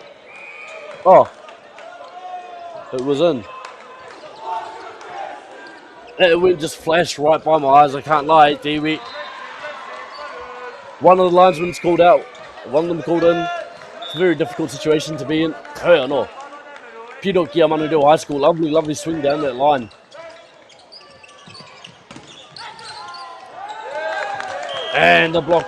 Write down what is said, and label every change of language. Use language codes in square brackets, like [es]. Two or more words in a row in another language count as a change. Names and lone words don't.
[en] Oh, it was in. It went just flashed right by my eyes, I can't lie, Dewi. One of the linesmen's called out, one of them called in. It's a very difficult situation to be in. Oh no. [mi] Piro ki a [en] Manu Rewa High School, lovely swing down that line. And the block.